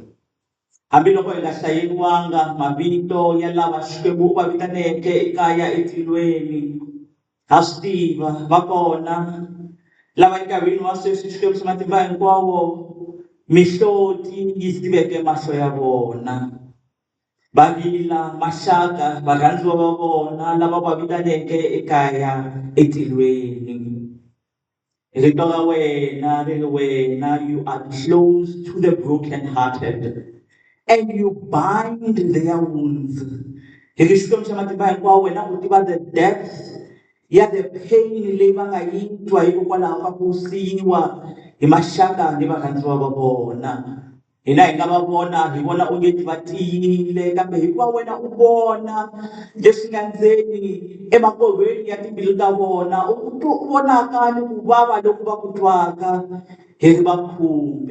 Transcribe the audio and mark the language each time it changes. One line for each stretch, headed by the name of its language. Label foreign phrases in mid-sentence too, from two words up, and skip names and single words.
Tsonga: Hambiloko hi nga hlayeriwanga mavito ya lava Xikwembu u va vitaneke ekaya etilweni, ha swi tiva va kona lava enkarhini wa sweswi Xikwembu xa matimba hinkwawo mihloti yi siveke mahlo ya vona. Va rila maxaka, varhandziwa va vona lava va vitaneke ekaya etilweni. Rito ra wena ri ri wena,
English: you are close to the brokenhearted. and you bind their wounds.
Tsonga: Hi Xikwembu xa matimba hinkwawo wena u tiva
English: the depth
Tsonga: ya
English: the pain
Tsonga: leyi va nga yi twa hikokwalaho ka ku siyiwa hi maxaka ni varhandziwa va vona. Hina hi nga va vona hi vona onge va tiyile kambe hikuva wena u vona leswi nga ndzeni emakovhweni ya timbilu ta vona u vonaka ni ku vava loku va ku twaka hi ri vakhumbi.